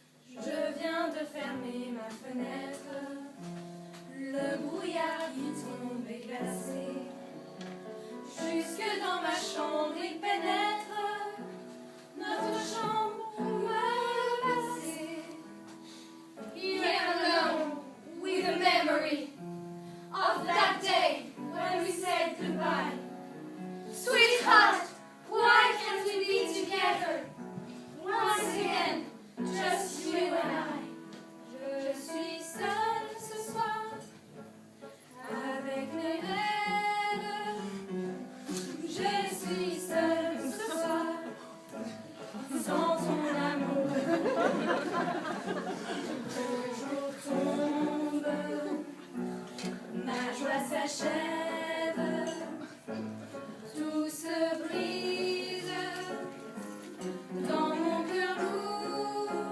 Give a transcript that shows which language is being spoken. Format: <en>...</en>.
<fr>Je viens de fermer ma fenêtre, le brouillard qui tombe est glacé. Jusque dans ma chambre il pénètre, notre chambre passée.</fr> <en>Here alone with the memory of that day when we said goodbye. Sweetheart, why can't we be together once again, just you and I?</en> <fr>Je suis seule ce soir avec mes rêves. Je suis seule ce soir sans ton amour. Le jour tombe, ma joie s'achève, tout se brise dans mon cœur lourd.</fr>